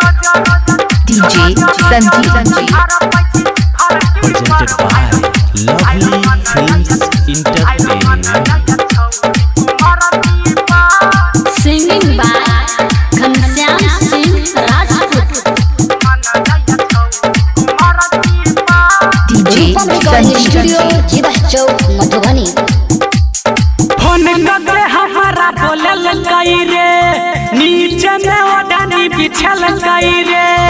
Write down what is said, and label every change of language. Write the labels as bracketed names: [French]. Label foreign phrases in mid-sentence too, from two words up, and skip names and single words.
[English] DJ Sanjeev presented by Lovely Films Entertainment. Singing by Ghanshyam Singh Rajput. DJ [Bhojpuri] स्टूडियो जीवा चौक मधुबनी। फोन करके हमारा बोलल कई रे, नीचे में ओढ़नी बिछल कई रे।